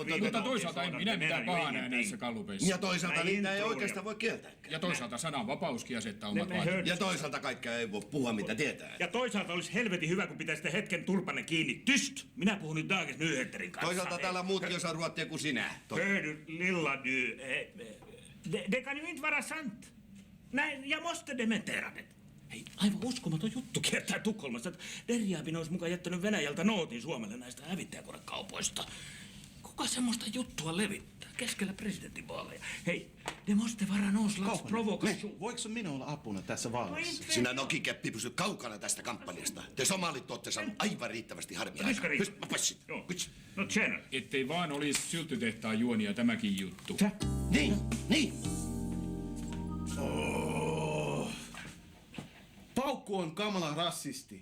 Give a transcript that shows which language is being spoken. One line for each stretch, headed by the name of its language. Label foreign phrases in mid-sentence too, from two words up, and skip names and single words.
Finnish: Mutta toisaalta en minä mitään pahaa näe näissä gallupeissa. Ja toisaalta niitä ei oikeastaan voi kieltää. Ja toisaalta sananvapauskin asettaa omat vaatimukset. Ja toisaalta kaikkea ei voi puhua mitä tietää. Ja toisaalta olisi helvetin hyvä, kun pitäisitte hetken turpanne kiinni.
Swedish: Tyst!
Finnish: Minä puhun nyt Dagens Nyheterin kanssa. Toisaalta täällä muutkin osaa ruottia kuin sinä.
Swedish: Hör du, lilla du. Det kan ju inte vara sant. Nej, jag måste dementera det.
Finnish: Hei, aivan uskomaton juttu kiertää Tukholmassa, että Derjaabin olisi mukaan jättänyt Venäjältä nootin Suomelle näistä hävittäjäkonekaupoista. Kuka semmoista juttua levittää keskellä presidentinvaaleja? Hei,
Swedish: det måste vara någon slags provokation.
Finnish: Voiko minä olla apuna tässä vaalissa? Sinä nokikeppi pysy kaukana tästä kampanjasta. Te somalit olette saanut aivan riittävästi harmia. Nyska riittää. Pyst, mä passit. Joo. No tjena. Ettei vaan olisi syltytehtaan juonia tämäkin juttu. Niin. Paukku on kamala rassisti.